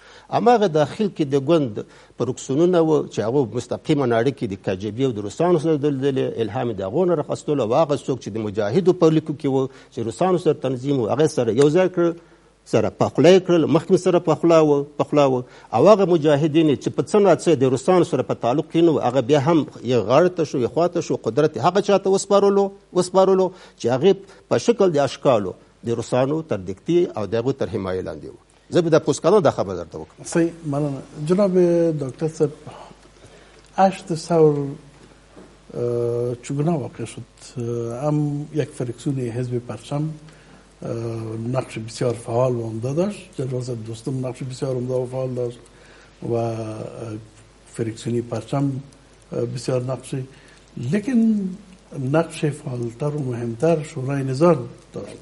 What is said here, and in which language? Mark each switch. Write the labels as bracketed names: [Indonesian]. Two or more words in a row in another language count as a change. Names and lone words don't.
[Pashto] هماغه داخل کې د ګوند پروکسونونه و چې هغه مستقیما اړیکې د KGB او د روسانو سره درلودلې الهام د هغو نه راخیستلو او هغه څوک چې د مجاهدو په لیکو کې و چې روسانو سره تنظیم و هغه سره یو ځای کړ سره پخلی کړل مخکې سره پخلا و او هغه مجاهدین چې په څه ناڅه د روسانو سره په تعلق کې نو هغه بیا هم یې غاړه ته شو یې خواته شو قدرت هغه چاته وسپارلو چې هغې په شکل د اشکالو د روسانو تر دیکتې او د هغو تر حمایې لاندې و. زه به د پوسکانو دا خبر درته وکړم. صحیح مننه جناب دکتر صاحب. [Persian] 8 ثور چگونه واقع شد؟ هم یک فریکسیون حزب پرچم نقش بسیار فعال و عمده داشت. جناب صاحب دوستم نقش بسیار عمده و فعال داشت و فریکسیونی پرچم بسیار نقشی لیکن نقش فعالتر و مهمتر شورای نظام داشت.